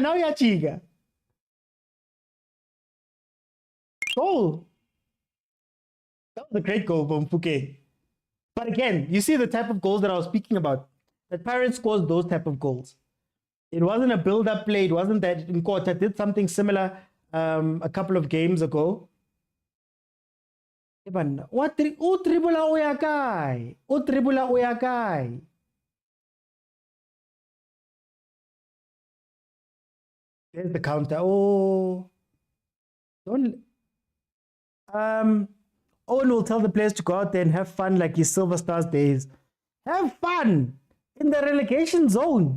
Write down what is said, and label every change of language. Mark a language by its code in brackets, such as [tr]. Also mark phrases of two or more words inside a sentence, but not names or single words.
[en] Now you're chiga. Goal. That was a great goal from Fouquet. But again, you see the type of goals that I was speaking about. That Pirates scores those type of goals. It wasn't a build-up play. It wasn't that Nkota did something similar a couple of games ago. [st] O tribula o ya kae? O tribula o ya kae? [en] There's the counter. Oh, don't. Owen will tell the players to go out there and have fun like his Silver Stars days. Have fun in the relegation zone.